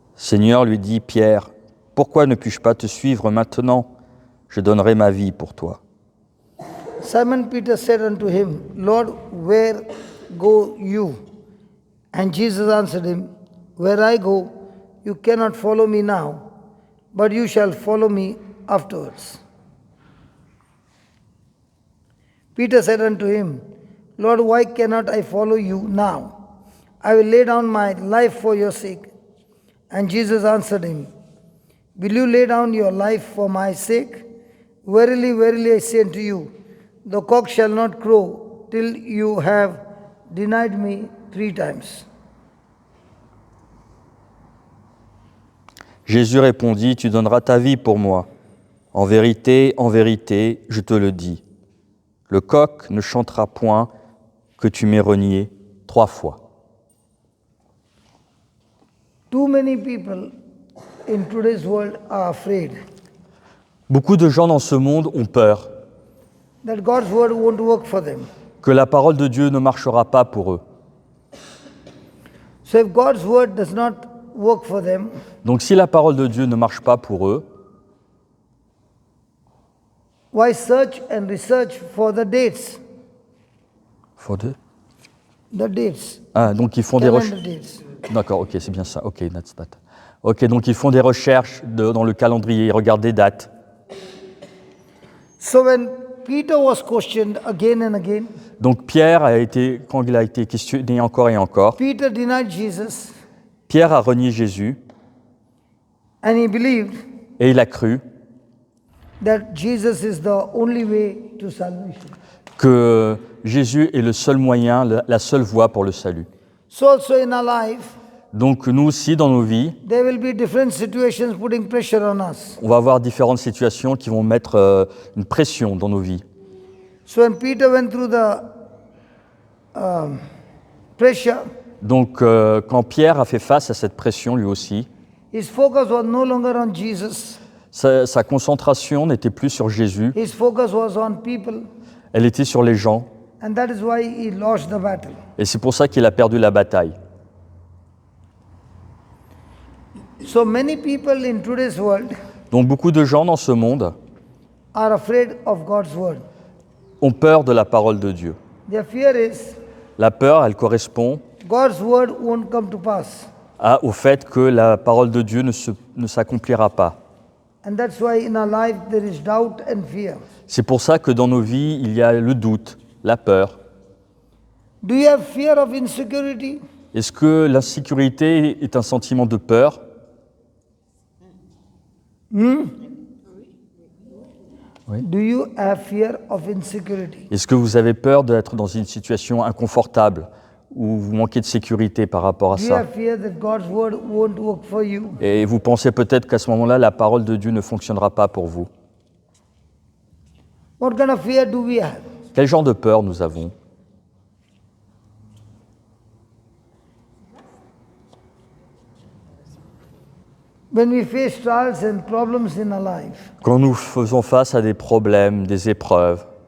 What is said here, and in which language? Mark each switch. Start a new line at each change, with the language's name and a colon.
French: Seigneur, lui dit Pierre, pourquoi ne puis-je pas te suivre maintenant? Je donnerai ma vie pour toi.
English: Simon Peter said unto him, Lord, where go you? And Jesus answered him, Where I go, you cannot follow me now, but you shall follow me afterwards. Peter said unto him, Lord, why cannot I follow you now? I will lay down my life for your sake. And Jesus answered him, Will you lay down your life for my sake? Verily, verily, I say unto you, the cock shall not crow till you have denied me 3 times.
French: Jésus répondit, tu donneras ta vie pour moi. En vérité, je te le dis. Le coq ne chantera point que tu m'aies renié 3 fois.
English: Too many people in today's world are afraid
French: Beaucoup de gens dans ce monde ont peur
English: that God's word won't work for them.
French: que la parole de Dieu ne marchera pas pour eux.
English: So if God's word does not work for them,
French: Donc si la parole de Dieu ne marche pas pour eux,
English: why search and research for the dates? The dates.
French: Ah, donc ils font des
English: Calendar
French: recherches.
English: dates.
French: D'accord, ok, c'est bien ça. Ok,
English: that's that.
French: Ok, donc ils font des recherches dans le calendrier, ils regardent des dates.
English: So when Peter was questioned again and again,
French: Donc Pierre quand il a été questionné encore et encore,
English: Peter denied Jesus
French: Pierre a renié Jésus
English: and he believed
French: et il a cru
English: that Jesus is the only way to salvation.
French: que Jésus est le seul moyen, la seule voie pour le salut.
English: So also in our life,
French: Donc nous aussi, dans nos vies,
English: there will be different situations putting pressure on us.
French: on va avoir différentes situations qui vont mettre une pression dans nos vies.
English: So when Peter went through the pressure,
French: Donc quand Pierre a fait face à cette pression lui aussi,
English: his focus was no longer on Jesus.
French: sa concentration n'était plus sur Jésus,
English: His focus was on people,
French: elle était sur les gens.
English: and that is why he lost the battle.
French: Et c'est pour ça qu'il a perdu la bataille.
English: So many people in today's world
French: Donc beaucoup de gens dans ce monde
English: are afraid of God's word.
French: ont peur de la parole de Dieu.
English: Their fear is
French: La peur, elle correspond
English: God's word won't come to pass.
French: au fait que la parole de Dieu ne s'accomplira pas.
English: And that's why in our life there is doubt and fear.
French: C'est pour ça que dans nos vies, il y a le doute, la peur.
English: Do you have fear of insecurity?
French: Est-ce que l'insécurité est un sentiment de peur?
English: Do you have fear of insecurity?
French: Est-ce que vous avez peur d'être dans une situation inconfortable ou vous manquez de sécurité par rapport à
English: Do you
French: ça?
English: have fear that God's word won't work for you?
French: Et vous pensez peut-être qu'à ce moment-là, la parole de Dieu ne fonctionnera pas pour vous.
English: What kind of fear do we have?
French: Quel genre de peur nous avons?
English: When we face trials and problems in our life,
French: Quand nous faisons face à des problèmes, des épreuves,